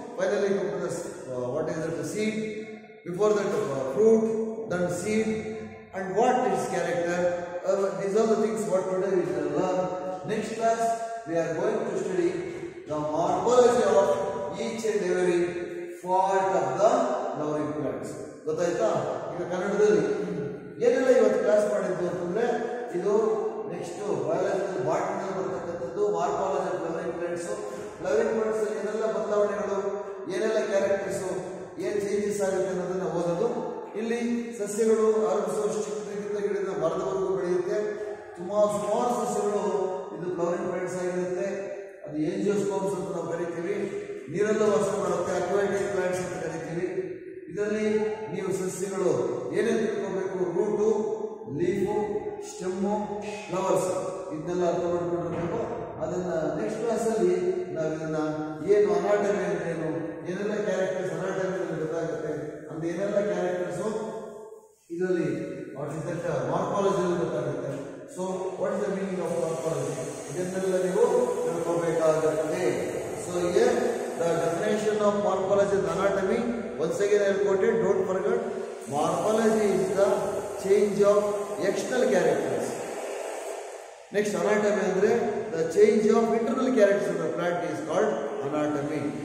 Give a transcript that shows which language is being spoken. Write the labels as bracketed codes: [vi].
[en] Finally, come to the what is it? The seed. Before that, fruit, then seed, and what its character. These are the things what today we shall learn. Next class, we are going to study the morphology of each and every part of the flowering plants. [kn] ಗೊತ್ತಾಯ್ತಾ? ಈಗ ಕನ್ನಡದಲ್ಲಿ ಏನೆಲ್ಲ ಇವತ್ತು class ಮಾಡಿದ್ದು ಅಂತಂದ್ರೆ, ಇದು next biological ಬಾಟನಿಯಲ್ಲಿ ಬರ್ತಕ್ಕಂಥದ್ದು morphology flowering plants. Flowering plants ಅಲ್ಲಿ ಏನೆಲ್ಲ ಬದಲಾವಣೆಗಳು, ಏನೆಲ್ಲ ಕ್ಯಾರೆಕ್ಟರ್ಸು, ಏನು ಚೇಂಜಸ್ ಆಗುತ್ತೆ ಅನ್ನೋದನ್ನ ಓದೋದು. ಇಲ್ಲಿ ಸಸ್ಯಗಳು ಆರಂಭಿಸುವ ಚಿಕ್ಕದಿಂದ ಗಿಡದ ಮರದವರೆಗೂ ಬೆಳೆಯುತ್ತೆ. ಸುಮಾರು ಸಸ್ಯಗಳು ಇದು ಫ್ಲವರಿಂಗ್ ಪ್ಲಾಂಟ್ಸ್ ಆಗಿರುತ್ತೆ. ಅದು ಏಂಜಿಯೋಸ್ಪರ್ಮ್ಸ್ ಅಂತ ನಾವು ಕರಿತೀವಿ. ನೀರೆಲ್ಲ ವಾಸ ಮಾಡುತ್ತೆ, ಅಕ್ವಾಟಿಕ್ ಪ್ಲಾಂಟ್ಸ್ ಅಂತ ಕರಿತೀವಿ. ಇದರಲ್ಲಿ ನೀವು ಸಸ್ಯಗಳು ಏನೇನು ತಿಳ್ಕೋಬೇಕು: ರೂಟು, ಲೀಫು, ಸ್ಟೆಮ್ಮು, ಫ್ಲವರ್ಸ್, ಇದನ್ನೆಲ್ಲ ಅರ್ಥ ಮಾಡ್ಕೊಂಡಿರ್ಬೇಕು. ಅದನ್ನ ನೆಕ್ಸ್ಟ್ ಕ್ಲಾಸಲ್ಲಿ ನಾವು ಇದನ್ನ ಏನು ಅನಾಟಮಿ ಅಂದ್ರೇನು, ಏನೆಲ್ಲ ಕ್ಯಾರೆಕ್ಟರ್ಸ್ ಅನಾಟಮಿಯಲ್ಲಿ ಗೊತ್ತಾಗುತ್ತೆ, ಅಂದ್ರೆ ಏನೆಲ್ಲ ಕ್ಯಾರೆಕ್ಟರ್ಸು ಇದರಲ್ಲಿ [en] what is that [kn] ಮಾರ್ಫಾಲಜಿಯಲ್ಲಿ ಗೊತ್ತಾಗುತ್ತೆ. [en] so what is the meaning of morphology, [kn] ಇದನ್ನೆಲ್ಲ ನೀವು ತಿಳ್ಕೋಬೇಕಾಗುತ್ತೆ. [en] So here the definition of morphology and anatomy, once again I will quote it, don't forget. Morphology is the change of external characters. Next, anatomy andre the change of internal characters of the plant is called anatomy.